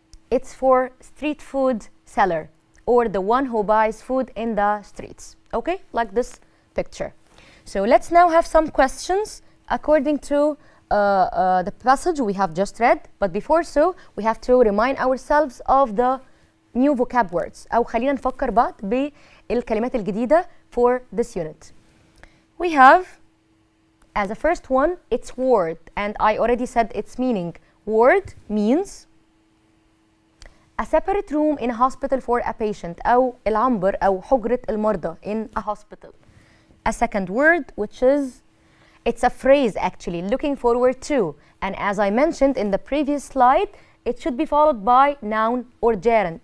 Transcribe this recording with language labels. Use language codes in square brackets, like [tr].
[en] It's for street food seller or the one who buys food in the streets. Okay, like this picture. So let's now have some questions according to the passage we have just read. But before so, we have to remind ourselves of the new vocab words. [ar] أو خلينا نفكر بعض بالكلمات الجديدة [en] for this unit. We have, as a first one, it's ward, and I already said its meaning. Ward means a separate room in a hospital for a patient, [ar] أو العنبر أو حجرة المرضى [en] in a hospital. A second word, which is, it's a phrase actually, looking forward to, and as I mentioned in the previous slide, it should be followed by noun or gerund.